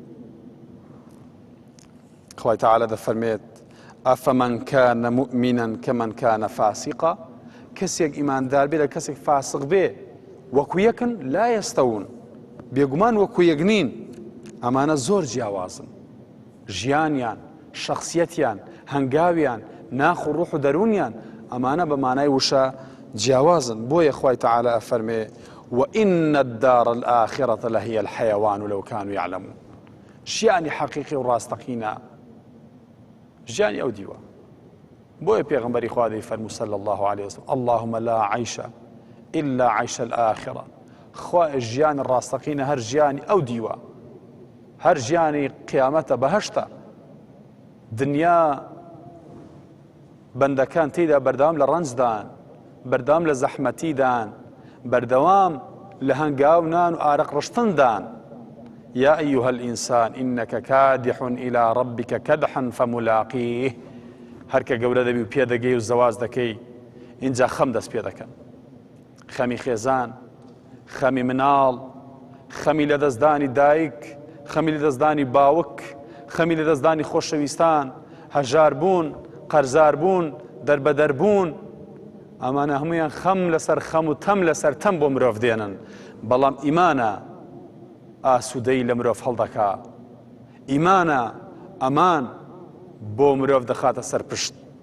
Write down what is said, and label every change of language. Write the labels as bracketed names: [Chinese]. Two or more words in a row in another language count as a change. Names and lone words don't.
[Central Kurdish] خوای تعالە دەفەرمێت [Arabic] ئەفەمەن کانە مؤمنن کەمەن کانە فاسقا [Central Kurdish] کەسێک ئیماندار بێ لە کەسێک فاسق بێ وەکو یەکن [Arabic] لا یەستەون [Central Kurdish] بێگومان وەکو یەک نین ئەمانە زۆر جیاوازن ژیانیان شەخسیەتیان هەنگاویان ناخ و ڕوح و دەرونیان ئەمانە بە مانای وشە جیاوازن بۆیە خوای تعالە ئەفەرمێ [Arabic] وإن الدار الآخرة لهي الحيوان لو كانوا يعلمون [Central Kurdish] ژیانی حەقیقی و ڕاستەقینە ژیانی ئەو دیوە بۆیە پێغەمبەری خوا دەیفەرموو [Arabic] صلی الله عليه وسلم اللهم لا عيش إلا عيش الآخرة [Central Kurdish] خوا ژیانی ڕاستەقینە هەر ژیانی ئەو دیوە هەر ژیانی قیامەتە بەهەشتە دنیا بەندەکان تێیدا بەردەوام لە ڕەنجدان بەردەوام لە زەحمەتیدان بەردەوام لە هەنگاو نان و ئارەق ڕشتندان [Arabic] يا أيها الإنسان إنك كادح إلى ربك كدحا فملاقيه [Central Kurdish] هەرکە گەورە دەبی و پێ دەگەی و زەواز دەکەی اینجا خەم دەست پێ دەکەن خەمی خێزان خەمی مناڵ خەمی لە دەستدانی دایک خەمی لە دەستدانی باوک خەمی لە دەستدانی خۆشەویستان هەژار بوون قەرزار بوون دەربەدەر بوون ئەمانە هەموویان خەم لەسەر خەم و تەم لەسەر تەم بۆ مرۆڤ دێنن بەڵام ئیمانە ئاسوودەی لە مرۆڤ هەڵدەکا ئیمانە ئەمان بۆ مرۆڤ دەخاتە سەر پشت